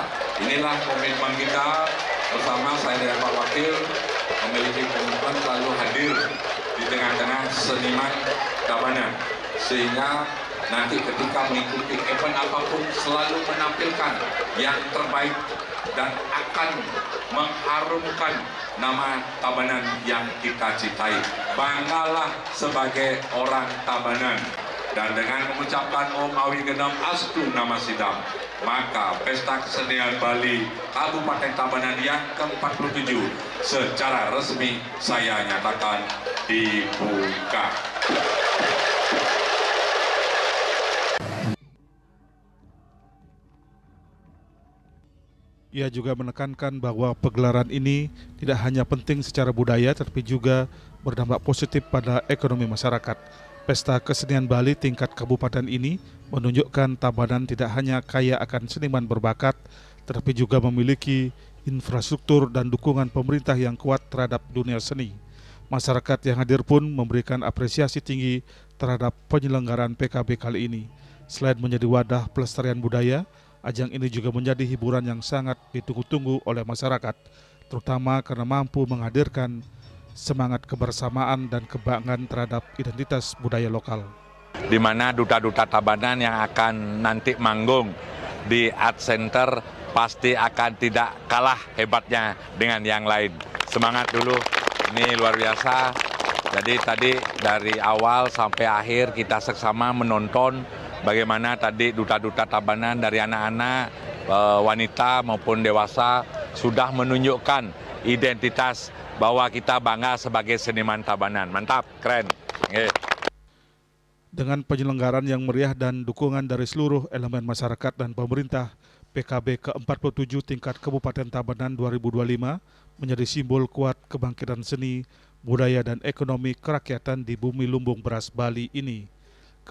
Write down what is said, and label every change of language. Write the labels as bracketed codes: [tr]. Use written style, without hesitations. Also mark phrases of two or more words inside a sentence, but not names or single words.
[id] Inilah komitmen kita bersama saya dan Pak Wakil, memiliki komitmen selalu hadir di tengah-tengah seniman Tabanan, sehingga nanti ketika mengikuti event apapun selalu menampilkan yang terbaik dan akan mengharumkan nama Tabanan yang kita cintai. Banggalah sebagai orang Tabanan. Dan dengan mengucapkan [sa] ॐ अविघ्नम् अस्तु नमः सिद्धम्, [id] maka Pesta Kesenian Bali Kabupaten Tabanan yang ke-47 secara resmi saya nyatakan dibuka. Ia juga menekankan bahwa pegelaran ini tidak hanya penting secara budaya, tetapi juga berdampak positif pada ekonomi masyarakat. Pesta Kesenian Bali tingkat kabupaten ini menunjukkan Tabanan tidak hanya kaya akan seniman berbakat, tetapi juga memiliki infrastruktur dan dukungan pemerintah yang kuat terhadap dunia seni. Masyarakat yang hadir pun memberikan apresiasi tinggi terhadap penyelenggaraan PKB kali ini. Selain menjadi wadah pelestarian budaya, ajang ini juga menjadi hiburan yang sangat ditunggu-tunggu oleh masyarakat, terutama karena mampu menghadirkan semangat kebersamaan dan kebanggaan terhadap identitas budaya lokal. Di mana duta-duta Tabanan yang akan nanti manggung di Art Center pasti akan tidak kalah hebatnya dengan yang lain. Semangat dulu, ini luar biasa. Jadi tadi dari awal sampai akhir kita seksama menonton bagaimana tadi duta-duta Tabanan dari anak-anak, wanita maupun dewasa sudah menunjukkan identitas bahwa kita bangga sebagai seniman Tabanan. Mantap, keren. Dengan penyelenggaraan yang meriah dan dukungan dari seluruh elemen masyarakat dan pemerintah, PKB ke-47 tingkat Kabupaten Tabanan 2025 menjadi simbol kuat kebangkitan seni, budaya dan ekonomi kerakyatan di bumi lumbung beras Bali ini.